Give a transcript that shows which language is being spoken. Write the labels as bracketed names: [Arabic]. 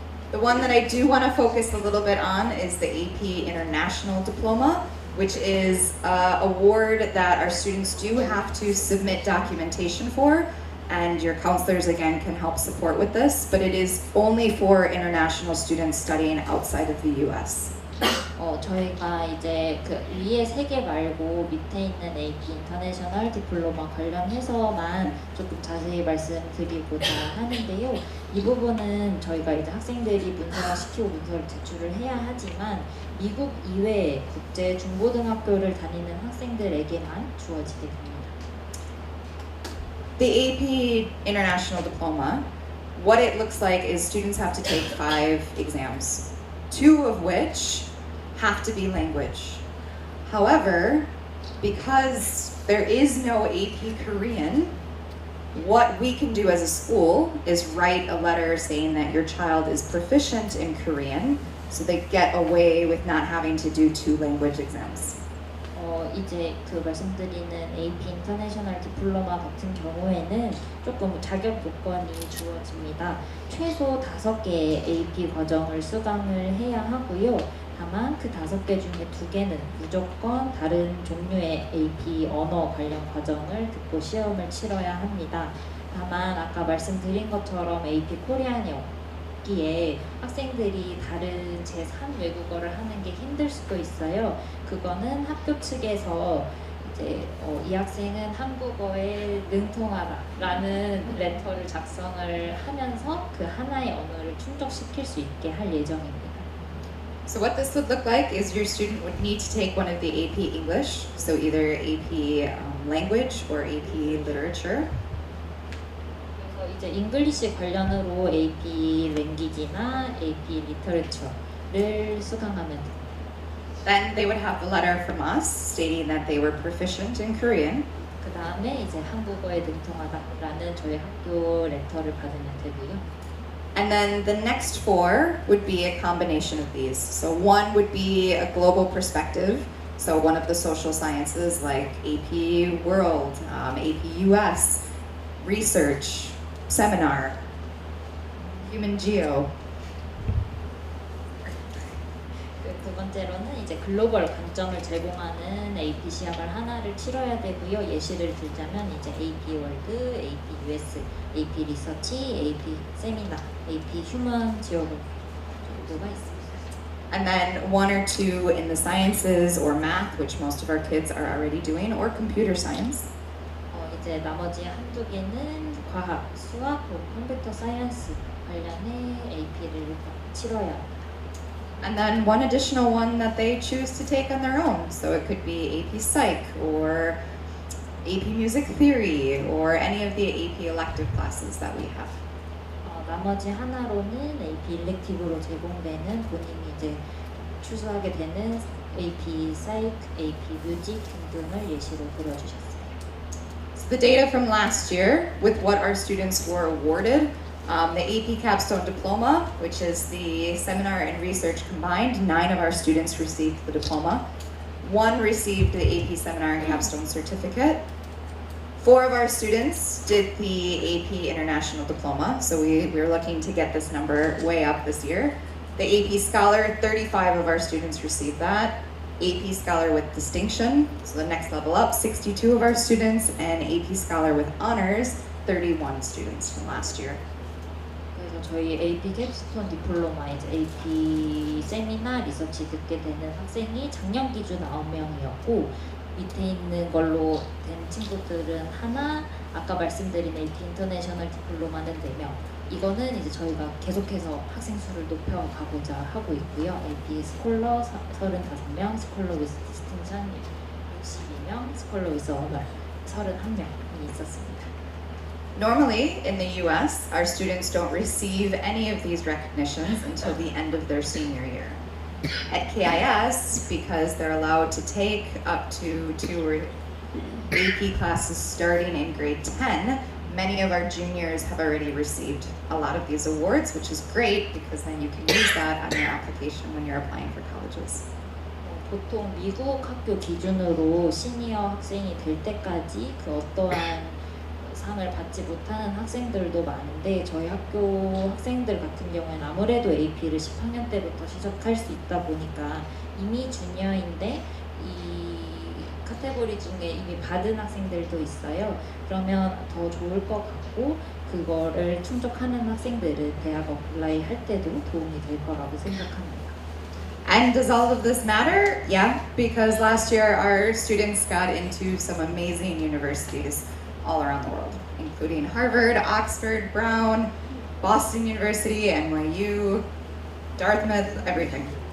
[English] The one that I do want to focus a little bit on is the AP International Diploma, which is an award that our students do have to submit documentation for, and your counselors again can help support with this, but it is only for international students studying outside of the US. [Korean] 저희가 이제 그 위에 3개 말고 밑에 있는 AP 인터내셔널 디플로마 관련해서만 조금 자세히 말씀드리고자 하는데요. 이 부분은 저희가 이제 학생들이 문서화시키고 문서를 제출을 해야 하지만 미국 이외의 국제 중고등학교를 다니는 학생들에게만 주어지게 됩니다. [English] The AP International Diploma, what it looks like is students have to take 5 exams, 2 of which have to be language. However, because there is no AP Korean, what we can do as a school is write a letter saying that your child is proficient in Korean, so they get away with not having to do 2 language exams. [Korean] 이제 그 말씀드리는 AP 인터내셔널 디플로마 같은 경우에는 조금 자격 요건이 주어집니다. 최소 5개의 AP 과정을 수강을 해야 하고요. 다만 그 5개 중에 2개는 무조건 다른 종류의 AP 언어 관련 과정을 듣고 시험을 치러야 합니다. 다만 아까 말씀드린 것처럼 AP 코리안이 없기에 학생들이 다른 제3 외국어를 하는 게 힘들 수도 있어요. 그거는 학교 측에서 이제 이 학생은 한국어에 능통하다라는 레터를 작성을 하면서 그 하나의 언어를 충족시킬 수 있게 할 예정입니다. [English] So what this would look like is your student would need to take one of the AP English, so either AP language or AP literature. [Korean] 그래서 이제 잉글리시 관련으로 AP 랭귀지나 AP 리터처를 수강하면 됩니다. [English] Then they would have the letter from us stating that they were proficient in Korean. [Korean] 그 다음에 이제 한국어에 능통하다라는 저희 학교 레터를 받으면 되고요. [English] And then the next 4 would be a combination of these. So one would be a global perspective. So one of the social sciences like AP World, AP US, research, seminar, human geo. [Korean] 두 번째로는 이제 글로벌 관점을 제공하는 AP 시험을 하나를 치러야 되고요. 예시를 들자면 이제 AP 월드, AP US, AP 리서치, AP 세미나, AP 휴먼 지오그래피 정도가 있습니다. [English] And then 1 or 2 in the sciences or math, which most of our kids are already doing, or computer science. [Korean] 이제 나머지 한두 개는 과학, 수학, 컴퓨터 사이언스 관련해 AP를 치러야 합니다. [English] and then one additional one that they choose to take on their own. So it could be AP Psych or AP Music Theory or any of the AP elective classes that we have. [Korean] 나머지 하나로는 AP 일렉티브로 제공되는 본인이 이제 추수하게 되는 AP Psych, AP Music 등등을 예시로 들어주셨어요. [English] So the data from last year with what our students were awarded, the AP Capstone Diploma, which is the seminar and research combined, 9 of our students received the diploma. 1 received the AP Seminar and Capstone Certificate. 4 of our students did the AP International Diploma, so we're looking to get this number way up this year. The AP Scholar, 35 of our students received that. AP Scholar with Distinction, so the next level up, 62 of our students, and AP Scholar with Honors, 31 students from last year. [Korean] 그래서 저희 AP 캡스톤 디플로마 이제 AP 세미나 리서치 듣게 되는 학생이 작년 기준 9명이었고 밑에 있는 걸로 된 친구들은 하나, 아까 말씀드린 AP 인터내셔널 디플로마는 4명. 이거는 이제 저희가 계속해서 학생 수를 높여가고자 하고 있고요. AP 스콜러 35명, 스콜러 위스 디스팅션 62명, 스콜러 위스 어너 31명이 있었습니다. [English] Normally, in the US, our students don't receive any of these recognitions until the end of their senior year. At KIS, because they're allowed to take up to 2 AP classes starting in grade 10, many of our juniors have already received a lot of these awards, which is great because then you can use that on your application when you're applying for colleges. [Korean] 보통 미국 학교 기준으로 시니어 학생이 될 때까지 그 어떠한 상을 받지 못하는 학생들도 많은데 저희 학교 학생들 같은 경우에는 아무래도 AP를 10학년 때부터 시작할 수 있다 보니까 이미 주니어인데 이 카테고리 중에 이미 받은 학생들도 있어요. 그러면 더 좋을 것 같고 그거를 충족하는 학생들은 대학 어플라이 할 때도 도움이 될 거라고 생각합니다. [English] And does all of this matter? Yeah, because last year our students got into some amazing universities all around the world, including Harvard, Oxford, Brown, Boston University, NYU, Dartmouth, everything.